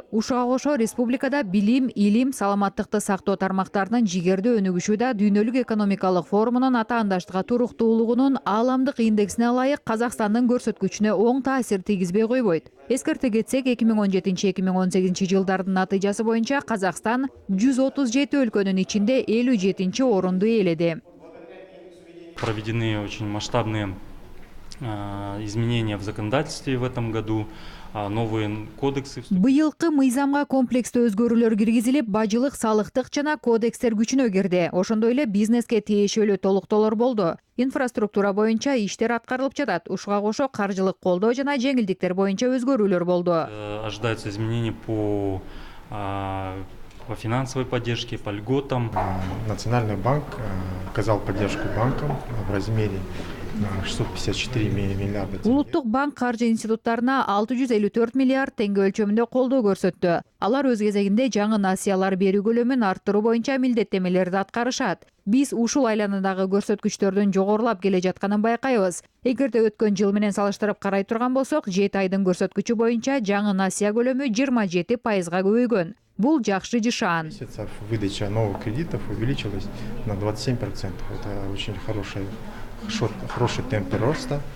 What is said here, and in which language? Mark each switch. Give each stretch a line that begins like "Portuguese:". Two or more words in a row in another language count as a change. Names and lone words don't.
Kyrgyz: Ушуга кошо республикада билим, илим, саламаттыкты сактоо тармактарынын жигердүү өнүгүшү да дүйнөлүк экономикалык форумунун атаандаштыкка туруктуулугунун ааламдык индексине ылайык Казакстандын көрсөткүчүнө оң таасир тийгизбей койбойт. Эскерте кетсек, 2017-2018 жылдардын натыйжасы боюнча Казакстан 137 өлкөнүн ичинде 57 орунду ээледи.
Russian: Проведены очень масштабные изменения в законодательстве в этом году. Новые кодексы.
Kyrgyz: Быйылкы мыйзамга комплекстүү өзгөрүүлөр киргизилип, бажылык, салыктык жана кодекстер күчүнө кирди. Ошондой эле бизнеске тиешелүү толуктоолор болду. Инфраструктура боюнча иштер аткарылып жатат. Ушуга кошо каржылык колдоо жана жеңилдиктер боюнча өзгөрүүлөр болду.
Russian: Ожидаются изменения по финансовой поддержке, по льготам. Национальный банк оказал поддержку банкам в размере 654 миллиарда тенге.
Kyrgyz: Улуттук банк каржы институттарына 654 миллиард теңге өлчөмүндө колдоо көрсөттү. Алар өз кезегинде жаңы насыялар берүү көлөмүн арттыруу боюнча милдеттемелерди аткарышат. Биз ушул айланадагы көрсөткүчтөрдүн жогорулап келе жатканын байкайбыз. Эгерде өткөн жыл менен салыштырып карай турган болсок, 7 айдын көрсөткүчү боюнча жаңы насыя көлөмү 27% көбөйгөн. Бул жакшы жышаан.
Russian: Выдача новых кредитов увеличилась на 27%. Это очень хороший темп роста.